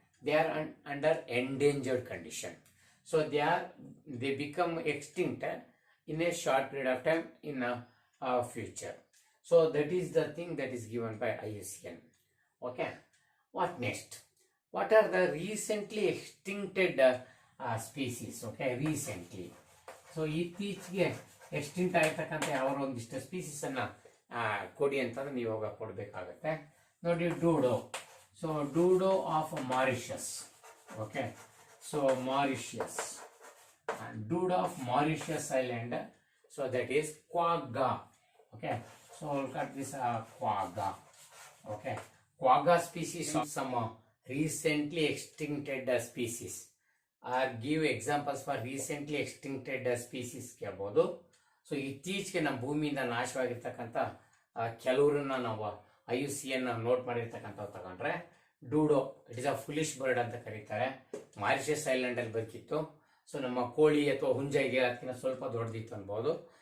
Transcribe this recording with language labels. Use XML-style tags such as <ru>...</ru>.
<en>They are under endangered condition. So they become extinct in a short period of time, in future. So that is the thing that is given by IUCN. Okay. What next? What are the recently extincted species? Okay, recently.</en> <kn>So ಇತ್ತೀಚೆಗೆ extinct ಆಗಿರ್ತಕ್ಕಂಥ ಯಾವ ಒಂದಿಷ್ಟು species ಅನ್ನ ಕೊಡಿ ಅಂತಂದ್ರೆ ನೀವು ಹೋಗ ಕೊಡಬೇಕಾಗತ್ತೆ. ನೋಡಿ, ಡೂಡೋ.</kn> <en>So dodo of Mauritius. Okay, so Mauritius, dodo of Mauritius island. So that is quagga. Okay, so look at this quagga. Okay, quagga species of some recently extincted species. Give examples for recently extincted species</en> <kn>ಕೇಳ್ಬೋದು. So ಇತ್ತೀಚೆಗೆ ನಮ್ಮ ಭೂಮಿಯಿಂದ ನಾಶವಾಗಿರ್ತಕ್ಕಂಥ ಕೆಲವರನ್ನ ನಾವು IUCN note ಮಾಡಿರ್ತಕ್ಕಂಥವು ತಗೊಂಡ್ರೆ, ಡೂಡೋ,</kn> <en>it is a foolish bird</en> <kn>ಅಂತ ಕರೀತಾರೆ. Mauritius island ಅಲ್ಲಿ ಬದುಕಿತ್ತು. So ನಮ್ಮ ಕೋಳಿ ಅಥವಾ ಹುಂಜ ಇದೆಯಲ್ಲ, ಅದಕ್ಕಿಂತ ಸ್ವಲ್ಪ ದೊಡ್ಡದಿತ್ತು ಅನ್ಬೋದು.</kn>